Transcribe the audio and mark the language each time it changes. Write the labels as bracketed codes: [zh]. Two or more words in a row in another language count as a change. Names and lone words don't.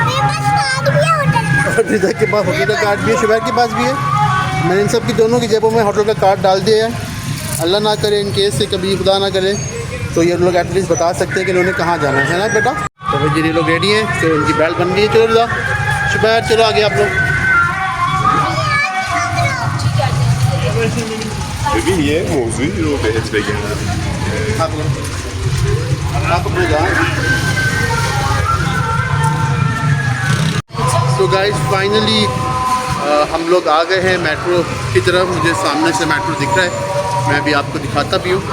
[hi] रिदा के पास होटल का कार्ड भी है, शुबैर के पास भी है। मैंने इन सब की दोनों की जेबों में होटल का कार्ड डाल दिया है। अल्लाह ना करे [en] in case [hi] से कभी खुदा ना करे, तो ये लोग एटलीस्ट बता सकते हैं कि इन्होंने कहाँ जाना है ना बेटा। तो भाई ये लोग रेडी हैं, तो इनकी बेल्ट बन गई है। चलो रिदा, शुबैर चलो आगे आप लोग। [fa] ببین یه موضوعی رو بهت بگم. [hi] तो [en] guys finally [hi] हम लोग आ गए हैं मेट्रो की तरफ। मुझे सामने से मेट्रो दिख रहा है, मैं भी आपको दिखाता भी हूँ।